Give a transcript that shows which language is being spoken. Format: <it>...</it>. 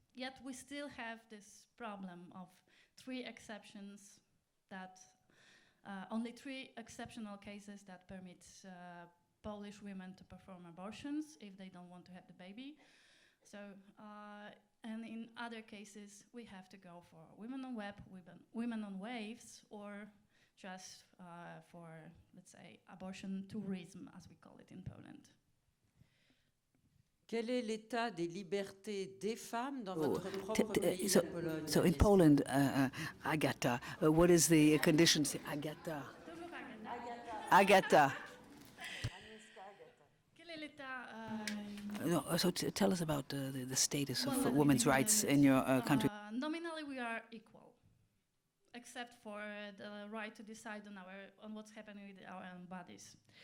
<en>Yet we still have this problem of 3 exceptions that, only 3 exceptional cases that permit Polish women to perform abortions if they don't want to have the baby. So, And in other cases, we have to go for women on web, women on waves, or just for, let's say, abortion tourism, as we call it in Poland.</en> <fr>Quel est l'état des libertés des femmes dans votre propre pays,</fr> <en>so,</en> <fr>la Pologne?</fr> <en>so in Poland, Agata, what is the conditions? Agata. Agata.</en> <fr>Quel est l'état</fr> <en>No, so tell us about the status of women's rights in your country. Nominally, we are equal, except for the right to decide on what's happening with our own bodies.</en>